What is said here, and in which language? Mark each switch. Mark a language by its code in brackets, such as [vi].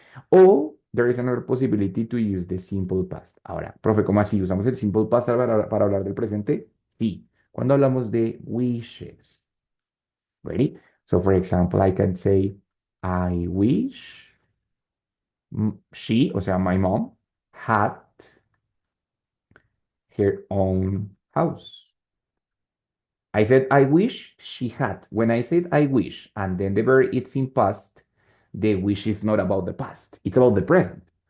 [en] O there is another possibility to use the simple past. [es] Ahora, profe, ¿cómo así? ¿Usamos el simple past para hablar del presente? Sí. Cuando hablamos de wishes. [en] Ready? So, for example, I can say, I wish she, [es] o sea, [en] my mom, had her own house. I said, I wish she had. When I said I wish, and then the verb it's in past, the wish is not about the past, it's about the present.